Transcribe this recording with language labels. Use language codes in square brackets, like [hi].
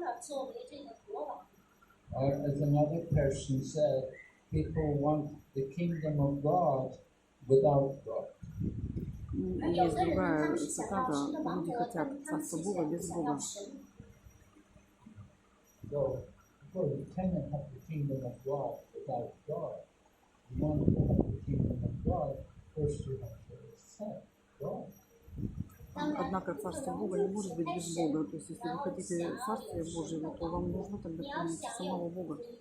[en] Or as another person said, people want the kingdom of God without God. [ru] Есть другая цитата, люди хотят царства Бога без Бога. [en] So, you cannot have the kingdom of God without God. You want to have the kingdom of God, first you have to accept God. [ru] Однако царство Бога не может быть без Бога. То есть, если вы хотите царствия Божьего, то вам нужно тогда принять самого Бога.